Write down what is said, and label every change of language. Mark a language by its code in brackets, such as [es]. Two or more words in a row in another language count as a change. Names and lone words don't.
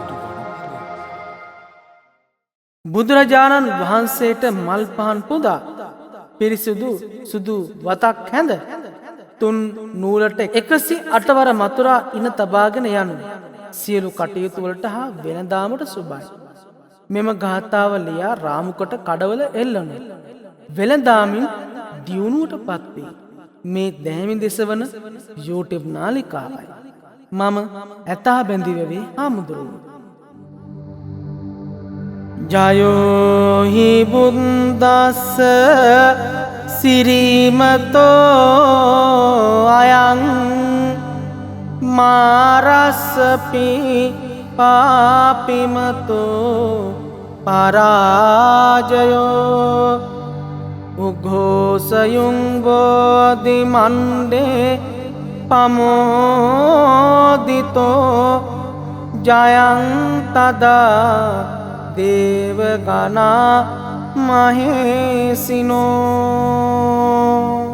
[si] බුදුරජාණන් වහන්සේට මල් පහන් පුදා පිරිසිදු සුදු වතක් හැඳ තුන් නූලට 108 වර මතුරා ඉන තබාගෙන යනු සියලු කටයුතු වලට හා වෙනදාමට සුබයි. මෙම ගාථාව ලියා රාමුකට කඩවල එල්ලනු වෙළඳාමින් දියුණුවට පත්වේ. මේ දැහැමි දෙසවන YouTube නාලිකාවයි. මම ඇතා බැඳිවෙවේ හාමුදුරුවෝ. [pi] ජයෝහි බුද්දස්ස සිරිමතෝ අයං මාරස්සපි පාපිමතෝ පරාජයෝ උඝෝසයුං බෝධි මණ්ඩේ පමෝදිතෝ ජයං තදා දේවගනා මහේසිනෝ.